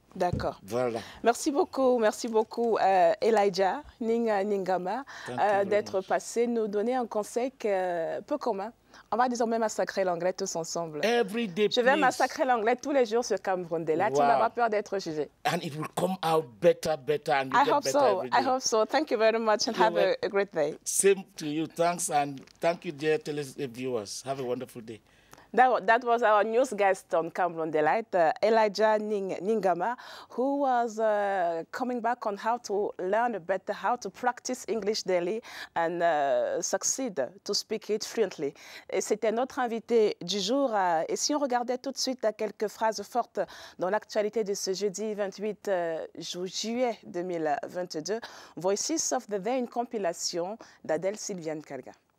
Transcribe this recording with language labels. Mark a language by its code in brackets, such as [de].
[fr] D'accord. Voilà. Merci beaucoup Elijah Ningama d'être passé nous donner un conseil peu commun. On va désormais massacrer l'anglais tous ensemble. [en] Every day, [fr] je vais massacrer l'anglais tous les jours sur Cameroun Delight. Tu n'as pas peur d'être jugé. [en] And it will come out better and I hope so. I hope so. Thank you very much and have a great day. Same to you. Thanks and thank you, dear viewers. Have a wonderful day. That was our news guest on Cameroun Delight, Elijah Ningama, who was coming back on how to learn better, how to practice English daily and succeed to speak it fluently. [fr] Et c'était notre invité du jour. Et si on regardait tout de suite quelques phrases fortes dans l'actualité de ce jeudi 28 juillet 2022, Voices of the Day, une compilation d'Adèle Sylviane Kalga.